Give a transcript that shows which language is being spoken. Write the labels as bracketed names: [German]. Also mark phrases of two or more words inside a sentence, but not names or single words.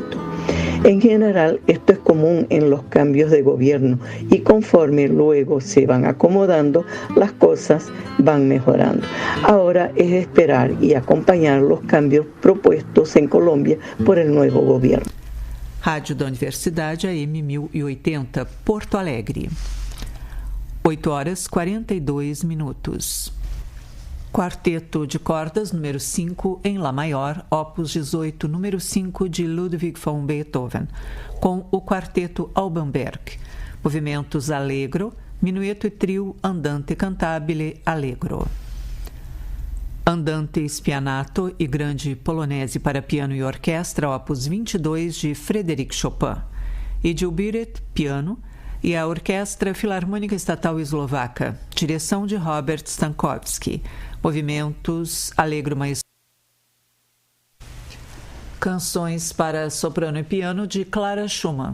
[Spanish] En general, esto es común en los cambios de gobierno y conforme luego se van acomodando, las cosas van mejorando. Ahora es esperar y acompañar los cambios propuestos en Colombia por el nuevo gobierno. [Portuguese] Rádio da Universidade AM 1080, Porto Alegre. 8h42. Quarteto de cordas número 5 em Lá maior, opus 18, número 5 de Ludwig van Beethoven, com o quarteto Alban Berg. Movimentos allegro, minueto e trio andante cantabile allegro. Andante spianato e grande polonese para piano e orquestra, opus 22 de Frédéric Chopin. Edilbiret, piano, e a Orquestra Filarmônica Estatal Eslovaca, direção de Robert Stankowski. Movimentos allegro maestro. Canções para soprano e piano de Clara Schumann.